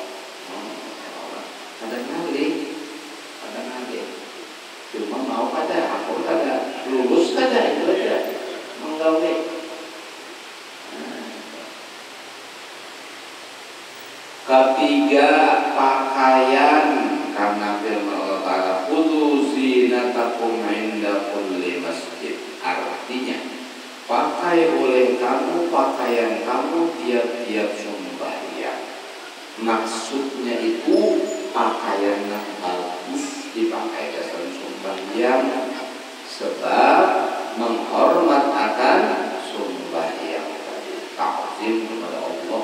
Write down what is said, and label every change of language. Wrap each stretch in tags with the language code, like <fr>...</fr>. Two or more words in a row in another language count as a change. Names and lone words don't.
<bjn>Kadang nanti cuma mau kada, aku kada lulus kada, itu aja menggawe. Ketiga, pakaian, karena firman</bjn> <ar>الله تعالى, خذوا زينتكم عند كل مسجد,</ar> <bjn>artinya pakai oleh kamu pakaian kamu tiap-tiap sembahyang. Maksudnya itu pakaian yang bagus dipakai dalam sembahyang, sebab menghormat akan sembahyang tadi, takzim kepada Allah.</bjn>